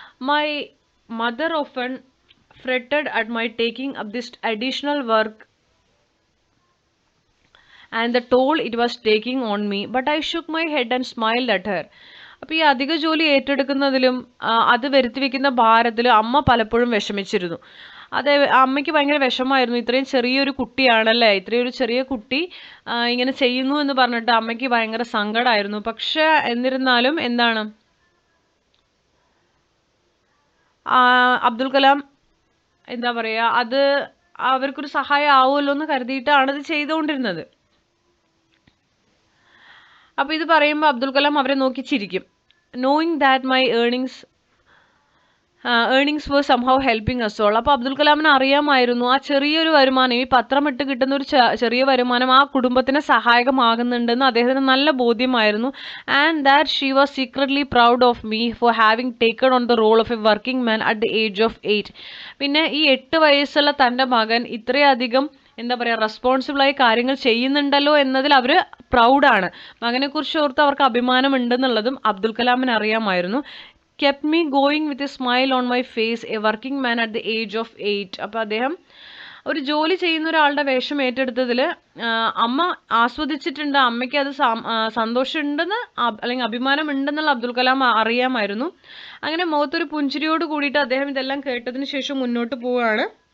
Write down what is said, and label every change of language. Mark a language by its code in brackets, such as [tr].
[en] My mother often fretted at my taking up this additional work and the toll it was taking on me, but I shook my head and smiled at her. [ml] അപ്പോൾ ഈ അധിക ജോലി ഏറ്റെടുക്കുന്നതിലും അത് വരുത്തി വയ്ക്കുന്ന ഭാരത്തിലും അമ്മ പലപ്പോഴും വിഷമിച്ചിരുന്നു. അതെ, അമ്മയ്ക്ക് ഭയങ്കര വിഷമമായിരുന്നു. ഇത്രയും ചെറിയൊരു കുട്ടിയാണല്ലേ, ഇത്രയും ഒരു ചെറിയ കുട്ടി ഇങ്ങനെ ചെയ്യുന്നു എന്ന് പറഞ്ഞിട്ട് അമ്മയ്ക്ക് ഭയങ്കര സങ്കടമായിരുന്നു. പക്ഷെ എന്നിരുന്നാലും എന്താണ്, അബ്ദുൽ കലാം എന്താ പറയുക, അത് അവർക്കൊരു സഹായം ആവുമല്ലോ എന്ന് കരുതിയിട്ടാണ് ഇത് ചെയ്തുകൊണ്ടിരുന്നത്. അപ്പോൾ ഇത് പറയുമ്പോൾ അബ്ദുൽ കലാം അവരെ നോക്കി ചിരിക്കും. [en] Knowing that my earnings were somehow helping us all. [ml] അപ്പോൾ അബ്ദുൽ കലാമിന് അറിയാമായിരുന്നു ആ ചെറിയൊരു വരുമാനം, ഈ പത്രം ഇട്ട് കിട്ടുന്ന ഒരു ചെറിയ വരുമാനം ആ കുടുംബത്തിന് സഹായകമാകുന്നുണ്ടെന്ന് അദ്ദേഹത്തിന് നല്ല ബോധ്യമായിരുന്നു. [en] And that she was secretly proud of me for having taken on the role of a working man at the age of 8. [ml] പിന്നെ ഈ 8 വയസ്സുള്ള തൻ്റെ മകൻ ഇത്രയധികം എന്താ പറയുക, റെസ്പോൺസിബിളായി കാര്യങ്ങൾ ചെയ്യുന്നുണ്ടല്ലോ എന്നതിൽ അവർ പ്രൗഡാണ്. മകനെക്കുറിച്ച് ഓർത്ത് അവർക്ക് അഭിമാനം ഉണ്ടെന്നുള്ളതും അബ്ദുൽ കലാമിന് അറിയാമായിരുന്നു. [en] kept me going with a smile on my face, a working man at the age of 8. [ml] അപ്പോൾ അദ്ദേഹം ഒരു ജോലി ചെയ്യുന്ന ഒരാളുടെ വേഷം ഏറ്റെടുത്തതിൽ അമ്മ ആസ്വദിച്ചിട്ടുണ്ട്, അമ്മയ്ക്ക് അത് സന്തോഷമുണ്ടെന്ന് അല്ലെങ്കിൽ അഭിമാനം ഉണ്ടെന്നുള്ള അബ്ദുൽ കലാം അറിയാമായിരുന്നു. അങ്ങനെ മുഖത്തൊരു പുഞ്ചിരിയോട് കൂടിയിട്ട് അദ്ദേഹം ഇതെല്ലാം കേട്ടതിന് ശേഷം മുന്നോട്ട് പോവുകയാണ്.